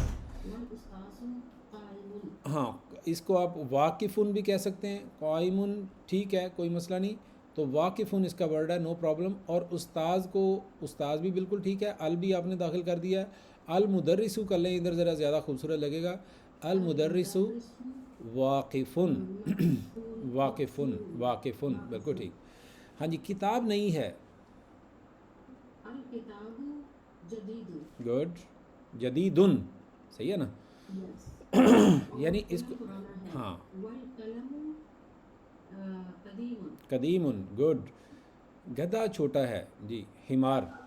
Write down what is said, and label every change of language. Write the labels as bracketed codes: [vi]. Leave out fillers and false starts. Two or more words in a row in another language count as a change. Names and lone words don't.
[ar] والاستاذ قائم. [ur] ہاں اس کو آپ واقفن بھی کہہ سکتے ہیں، قائمن ٹھیک ہے، کوئی مسئلہ نہیں. تو واقفن اس کا ورڈ ہے، [en] no problem. [ur] اور استاذ کو استاذ بھی بالکل ٹھیک ہے، ال بھی آپ نے داخل کر دیا ہے. المدرسو کر لیں ادھر، ذرا زیادہ خوبصورت لگے گا. [ar] المدرسو واقفن، واقفن، واقفن، [ur] بالکل ٹھیک. ہاں جی کتاب نہیں ہے. [ar] الکتاب جدید. [ur] گڈ. جدیدن، صحیح ہے نا. یس. یعنی اس کو پرانا ہے. ہاں [ar] والقلم قدیم. [ur] قدیمن، گڈ. گدھا چھوٹا ہے جی. حمار.